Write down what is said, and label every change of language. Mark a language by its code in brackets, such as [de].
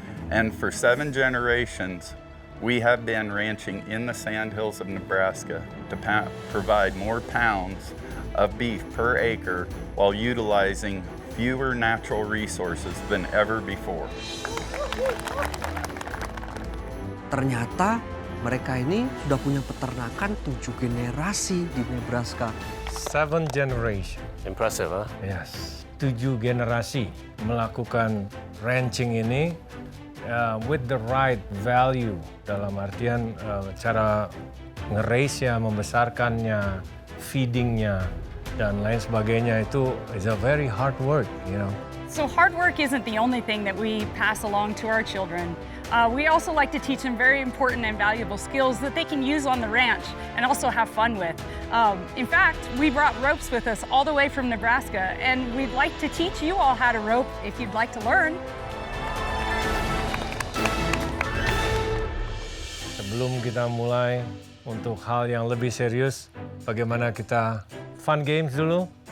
[en] And for 7 generations, we have been ranching in the Sandhills of Nebraska to provide more pounds of beef per acre while utilizing fewer natural resources than ever before. [id] Ternyata mereka ini sudah punya peternakan 7 generasi di Nebraska. [en] 7 generation. Impressive, huh? [id] Yes. 7 generasi melakukan ranching ini [en] with the right value, [id] dalam artian cara nge-raise-nya, membesarkannya, feedingnya, dan lain sebagainya itu [en] is a very hard work, you know. So hard work isn't the only thing that we pass along to our children. We also like to teach them very important and valuable skills that they can use on the ranch and also have fun with. In fact, we brought ropes with us all the way from Nebraska, and we'd like to teach you all how to rope if you'd like to learn. [id] Sebelum kita mulai untuk hal yang lebih serius, bagaimana kita fun games dulu?